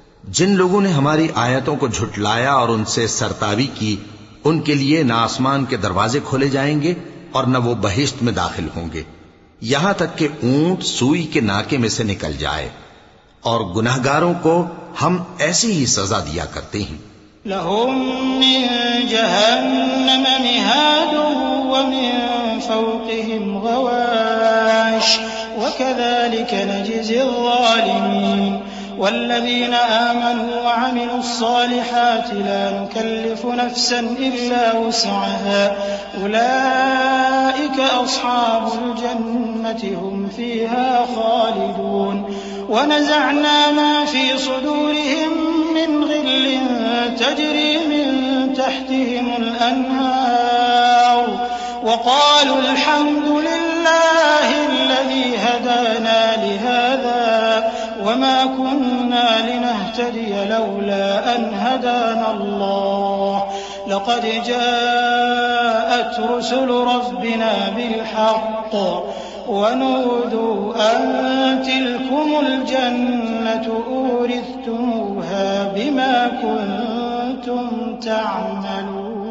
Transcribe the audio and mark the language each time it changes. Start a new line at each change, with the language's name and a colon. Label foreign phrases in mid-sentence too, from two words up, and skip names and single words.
Urdu: جن لوگوں نے ہماری آیتوں کو جھٹلایا اور ان سے سرتابی کی، ان کے لیے نہ آسمان کے دروازے کھولے جائیں گے اور نہ وہ بہشت میں داخل ہوں گے، یہاں تک کہ اونٹ سوئی کے ناکے میں سے نکل جائے. اور گناہگاروں کو ہم ایسی ہی سزا دیا کرتے ہیں.
Arabic: لهم من جهنم مهاد ومن فوقهم غواش وكذلك نجزي الظالمين والذين آمنوا و عملوا الصالحات لا نكلف نفسا إلا وسعها أولئك أصحاب الجنة هم فيها خالدون ونزعنا ما في صدورهم من غل تجري من تحتهم الأنهار وقالوا الحمد لله الذي هدانا لهذا وما كنا لنهتدي لولا أن هدانا الله لقد جاءت رسل ربنا بالحق ونودوا أن تلكم الجنة أورثتموها بما كنتم تعملون.